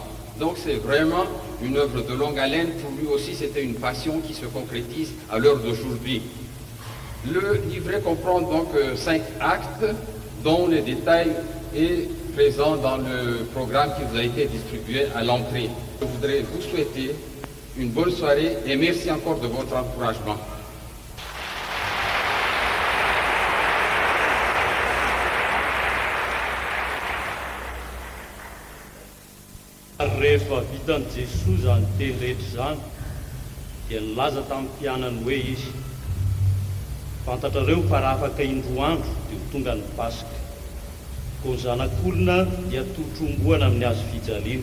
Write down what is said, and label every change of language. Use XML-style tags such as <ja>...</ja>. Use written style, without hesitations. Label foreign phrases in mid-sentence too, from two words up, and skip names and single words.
<fr>Donc c'est vraiment une œuvre de longue haleine. Pour lui aussi, c'était une passion qui se concrétise à l'heure d'aujourd'hui. Le livret comprend donc 5 actes, dont le détail est présent dans le programme qui vous a été distribué à l'entrée. Je voudrais vous souhaiter une bonne soirée et merci encore de votre encouragement.</fr> <mg>Rehefa vitan'i Jesosy zany teny rehetra zany dia nilaza tamin'ny mpianany hoe izy fantatrareo fa raha afaka indroa andro dia ho tonga ny Pasika, ko ny zanak'olona dia totromboana amin'ny hazo fijaliana.</mg>